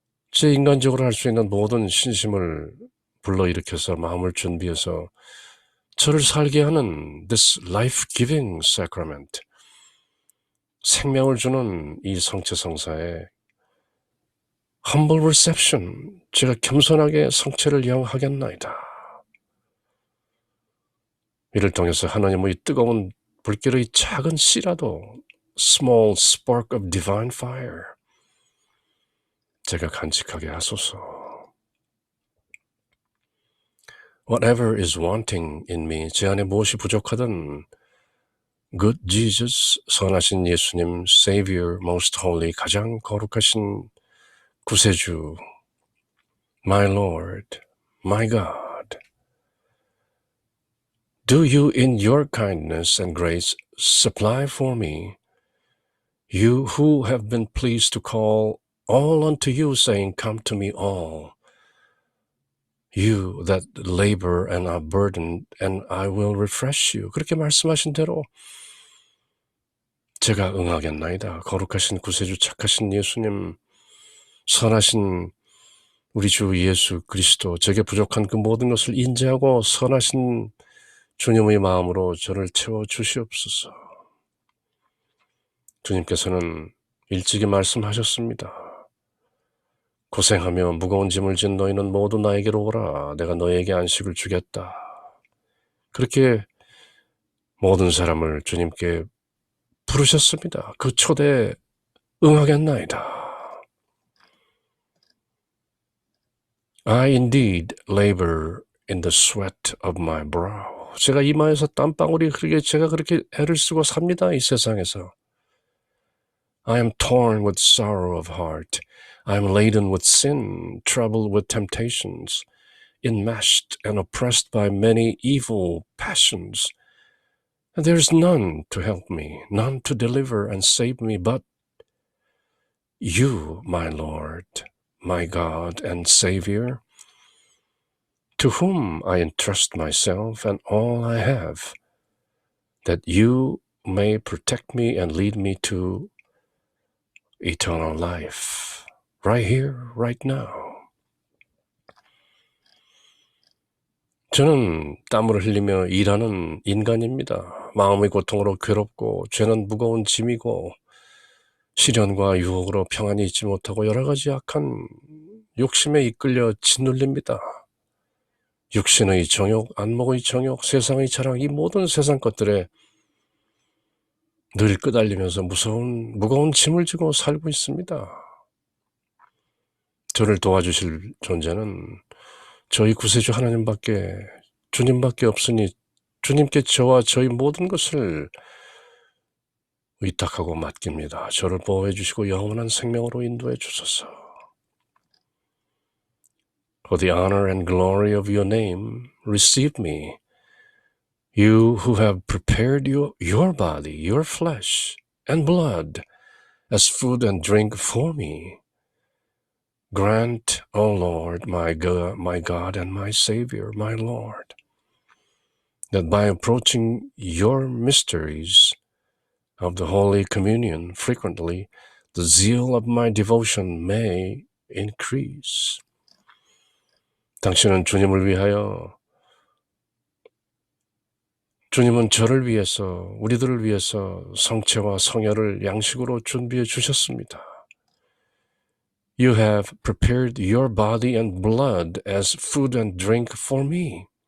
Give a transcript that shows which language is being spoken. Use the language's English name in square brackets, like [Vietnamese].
[Korean] 제 인간적으로 할 수 있는 모든 신심을 불러일으켜서 마음을 준비해서 저를 살게 하는 [English] this life-giving sacrament, [Korean] 생명을 주는 이 성체 성사에 [English] humble reception, [Korean] 제가 겸손하게 성체를 향하겠나이다. 이를 통해서 하나님의 뜨거운 불길의 작은 씨라도 [English] small spark of divine fire [Korean] 제가 간직하게 하소서. [English] Whatever is wanting in me, [Korean] 제 안에 무엇이 부족하든 [English] Good Jesus, [Korean] 선하신 예수님, [English] Savior, Most Holy, [Korean] 가장 거룩하신 구세주, [English] My Lord, My God, Do you in your kindness and grace supply for me, you who have been pleased to call all unto you, saying, Come to me all, you that labor and are burdened, and I will refresh you. [Korean] 그렇게 말씀하신 대로 제가 응하겠나이다. 거룩하신 구세주 착하신 예수님, 선하신 우리 주 예수 그리스도, 제게 부족한 그 모든 것을 인지하고 선하신 주님의 마음으로 저를 채워주시옵소서. 주님께서는 일찍이 말씀하셨습니다. 고생하며 무거운 짐을 진 너희는 모두 나에게로 오라. 내가 너희에게 안식을 주겠다. 그렇게 모든 사람을 주님께 부르셨습니다. 그 초대에 응하겠나이다. [English] I indeed labor in the sweat of my brow. [Korean] 제가 이마에서 땀방울이 흐르게 제가 그렇게 애를 쓰고 삽니다. 이 세상에서. [English] I am torn with sorrow of heart. I am laden with sin, troubled with temptations, enmeshed and oppressed by many evil passions. And there is none to help me, none to deliver and save me but you, my Lord, my God and Savior, to whom I entrust myself and all I have, that you may protect me and lead me to eternal life, right here, right now. [Korean] 저는 땀을 흘리며 일하는 인간입니다. 마음의 고통으로 괴롭고 죄는 무거운 짐이고 시련과 유혹으로 평안히 있지 못하고 여러 가지 악한 욕심에 이끌려 짓눌립니다. 육신의 정욕, 안목의 정욕, 세상의 자랑, 이 모든 세상 것들에 늘 끄달리면서 무거운 짐을 지고 살고 있습니다. 저를 도와주실 존재는 저희 구세주 하나님밖에, 주님밖에 없으니 주님께 저와 저희 모든 것을 의탁하고 맡깁니다. 저를 보호해 주시고 영원한 생명으로 인도해 주소서. [English] For the honor and glory of your name, receive me, you who have prepared your body, your flesh and blood as food and drink for me. Grant, O Lord, my God and my Savior, my Lord, that by approaching your mysteries of the Holy Communion frequently, the zeal of my devotion may increase. [Korean] 당신은 주님을 위하여, 주님은 저를 위해서, 우리들을 위해서 성체와 성혈을 양식으로 준비해 주셨습니다. [English] You have prepared your body and blood as food and drink for me.